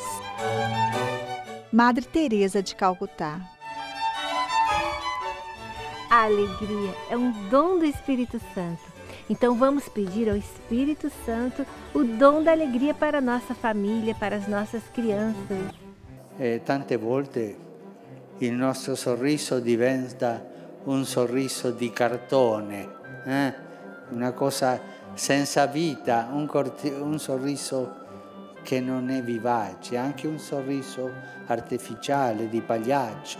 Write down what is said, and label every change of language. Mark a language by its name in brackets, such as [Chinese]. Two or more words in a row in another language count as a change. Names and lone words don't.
[Portuguese] Madre Teresa de Calcutá. A alegria é um dom do Espírito Santo. Então vamos pedir ao Espírito Santo o dom da alegria para a nossa família, para as nossas crianças. [Italian] Tante volte il nostro sorriso diventa un sorriso di cartone, una cosa senza vita, un sorriso che non è vivace, anche un sorriso artificiale di pagliaccio.